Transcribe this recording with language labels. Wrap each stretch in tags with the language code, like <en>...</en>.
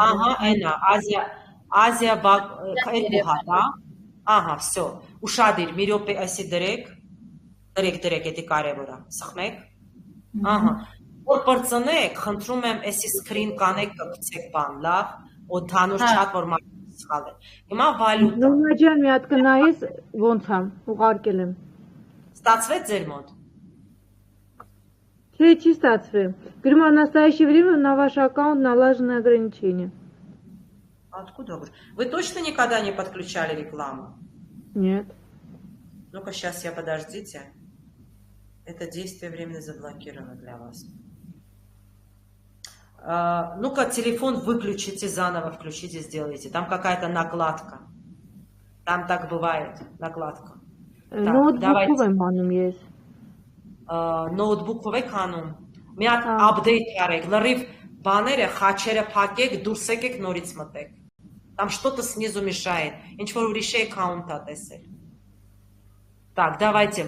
<hy>Ահա, այնա, Ազիա երկու հատ, հա։ Ահա, всё։ Ուշադիր, մի րոպե այսի դրեք, էդի կարևոր է, սխմեք։ Ահա, որ բրծնեք, խնդրում եմ, այսի սկրին կանեք կգցեք բան, լավ, օդանուր չատ, որ մարդը սխալ է։ Հիմա վալյուտա։ Նոմնա ջան, մի հատ կնայես ոնց եմ, ուղարկել եմ։ Ստացվեց ձեր մոտ։ Չէ, չի ստացվել։ Գրում</hy> <ru>в настоящее время на ваш аккаунт налажены ограничения. Откуда вы? Вы точно никогда не подключали рекламу? Нет. Ну-ка, сейчас я подождите. Это действие временно заблокировано для вас. Ну-ка, телефон выключите, заново включите, сделайте. Там какая-то накладка. Там так бывает, накладка.</ru> <hy>Ноутбукով եմ անում ես։ Ноутբուքով եք անում։ Մի հատ update արեք, լրիվ բաները, խաչերը փակեք, դուրս եկեք, նորից мтեք։</hy> <ru>Там что-то снизу мешает.</ru> <hy>Ինչ-որ ուրիշ аккаунт-ա տեսել։</hy> <ru>Так, давайте.</ru>